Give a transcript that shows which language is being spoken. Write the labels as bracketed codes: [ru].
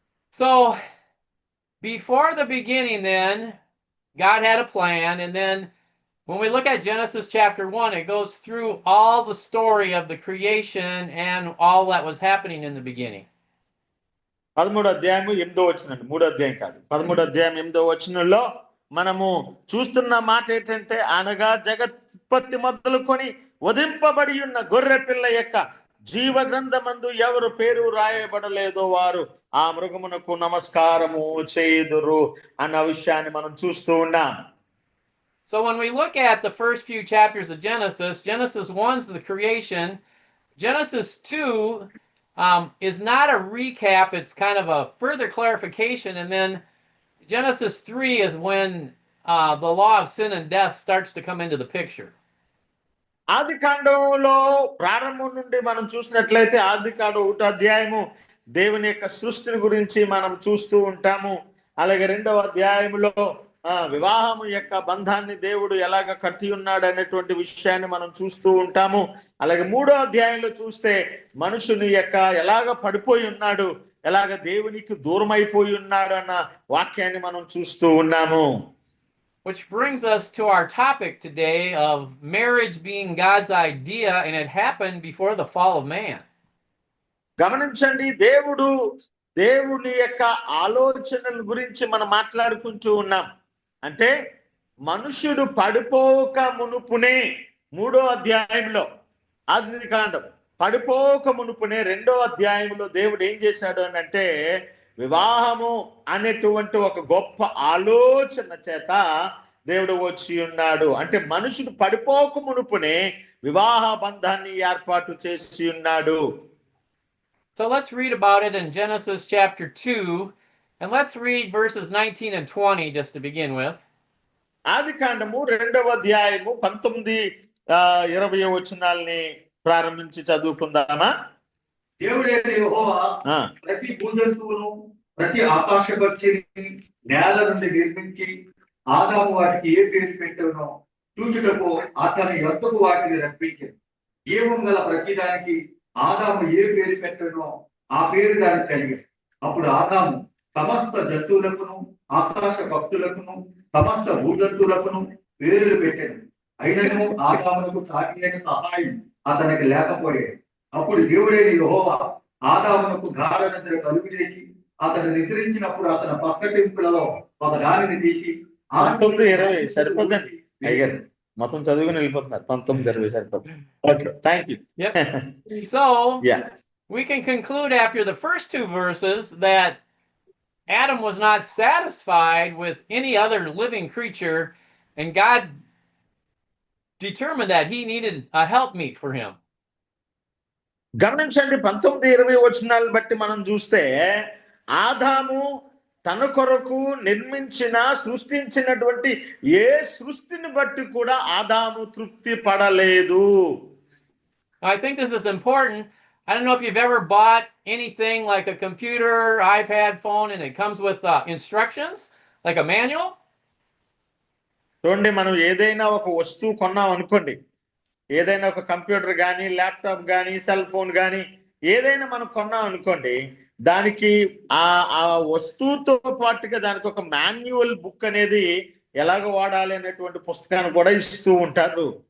[en] So before the beginning, then God had a plan, and then when we look at Genesis chapter 1, it goes through all the story of the creation and all that was happening in the beginning. [te] 13వ అధ్యాయము 8వ వచనం, 3వ అధ్యాయం కాదు, 13వ అధ్యాయం 8వ వచనంలో మనము చూస్తున్న మాట ఏంటంటే, అనగా జగత్పత్తి మొదలుకొని వధింపబడి ఉన్న గొర్రె పిల్ల యొక్క జీవ గ్రంథమందు ఎవరు పేరు రాయబడలేదో వారు ఆ మృగమునకు నమస్కారము చేయుదురు అన్న విషయాన్ని మనం చూస్తూ ఉన్నాం. [en] So when we look at the first few chapters of Genesis, Genesis 1 is the creation. Genesis 2 is not a recap, it's kind of a further clarification. And then Genesis 3 is when the law of sin and death starts to come into the picture. [te] ఆది కాండంలో ప్రారంభం నుండి మనం చూసినట్లయితే ఆది కాండం 1వ అధ్యాయము దేవుని యొక్క సృష్టిని గురించి మనం చూస్తూ ఉంటాము. అలాగే 2వ అధ్యాయంలో వివాహము యొక్క బంధాన్ని దేవుడు ఎలాగ కట్టి ఉన్నాడు అనేటువంటి విషయాన్ని మనం చూస్తూ ఉంటాము. అలాగే 3వ అధ్యాయంలో చూస్తే మనుషుని యొక్క ఎలాగ పడిపోయి ఉన్నాడు, ఎలాగ దేవునికి దూరం అయిపోయి ఉన్నాడు అన్న వాక్యాన్ని మనం చూస్తూ ఉన్నాము. [en] Which brings us to our topic today of marriage being God's idea, and it happened before the fall of man. [te] గమనించండి, దేవుని యొక్క ఆలోచనల గురించి మనం మాట్లాడుకుంటూ ఉన్నాం. అంటే మనుషుడు పడిపోక మునుపునే 3వ అధ్యాయంలో ఆది కాండం పడిపోక మునుపునే 2వ అధ్యాయంలో దేవుడు ఏం చేశాడు అని అంటే, వివాహము అనేటువంటి ఒక గొప్ప ఆలోచన చేత దేవుడు వచ్చి ఉన్నాడు. అంటే మనుషుడు పడిపోక మునుపునే వివాహ బంధాన్ని ఏర్పాటు చేసి ఉన్నాడు. [en] So let's read about it in Genesis chapter 2, and let's read verses 19 and 20 just to begin with. [te] ఆది కాండము 2వ అధ్యాయము 19-20 వచనాల్ని ప్రారంభించి చదువుకుందామా? దేవుడైన యెహోవా ప్రతి భూజంతువును ప్రతి ఆకాశ పక్షిని నేల నుండి నిర్మించి ఆదాము వాటికి ఏ పేరు పెట్టానో చూచుటకు అతని యొద్దకు వాటిని రప్పించాడు. జీవం గల ప్రతిదానికి ఆదాము ఏ పేరు పెట్టానో ఆ పేరు దానికి కలిగాడు. అప్పుడు ఆదాము సమస్త జంతువులకును ఆకాశ పక్షులకును సమస్త భూజంతువులకును పేర్లు పెట్టాడు. అయినను ఆదామునకు సాటి అయిన సహాయం అతనికి లేకపోయాడు. అప్పుడు దేవుడైన యెహోవా ఆదామునకు గాఢ నిద్ర కలుగజేసి అతను నిద్రించినప్పుడు అతని పక్కటింపులలో ఒక దానిని తీసి 19-20 సరిపోతుంది అయ్యారు, మొత్తం చదువుకుని వెళ్ళిపోతున్నారు. 19-20 సరిపోతుంది. [en] Okay, thank you. So we can conclude after the first two verses that Adam was not satisfied with any other living creature, and God determined that he needed a helpmeet for him. [te] గమనించండి, 19-20 వచనాలను బట్టి మనం చూస్తే ఆదాము తన కొరకు సృష్టించినటువంటి ఏ సృష్టిని బట్టి కూడా ఆదాము తృప్తి పడలేదు. [en] I think this is important. I don't know if you've ever bought anything like a computer, iPad, phone, and it comes with instructions, like a manual. [te] చూడండి, మనం ఏదైనా ఒక వస్తువు కొన్నాం అనుకోండి, ఏదైనా ఒక కంప్యూటర్ కానీ ల్యాప్టాప్ కానీ సెల్ ఫోన్ కానీ ఏదైనా మనం కొన్నాం అనుకోండి, దానికి ఆ వస్తువుతో పాటుగా దానికి ఒక మాన్యువల్ బుక్ అనేది ఎలాగ వాడాలి అనేటువంటి పుస్తకాన్ని కూడా ఇస్తూ ఉంటారు.